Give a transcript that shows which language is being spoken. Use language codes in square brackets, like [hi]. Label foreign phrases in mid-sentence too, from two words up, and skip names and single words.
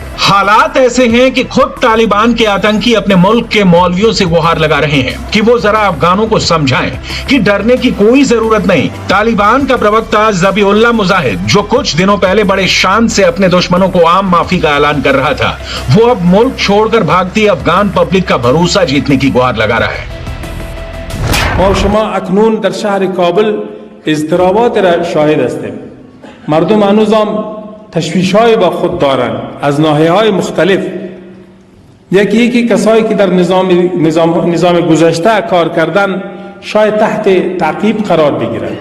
[hi] हालात ऐसे हैं कि खुद तालिबान के आतंकी अपने मुल्क के मौलवियों से गुहार लगा रहे हैं कि वो जरा अफगानों को समझाएं कि डरने की कोई जरूरत नहीं। तालिबान का प्रवक्ता ज़बीहुल्लाह मुजाहिद, जो कुछ दिनों पहले बड़े शान से अपने दुश्मनों को आम माफी का ऐलान कर रहा था, वो अब मुल्क छोड़कर भागती अफगान पब्लिक का भरोसा जीतने की गुहार लगा रहा है। [fa] ما و شما اکنون در شهر کابل اضطرابات را شاهد هستیم. مردم هنوزم تشویش‌های با خود دارند از ناحیه‌های مختلف. یکی کسایی که در نظام گذشته کار کردن شاید تحت تعقیب قرار بگیرند.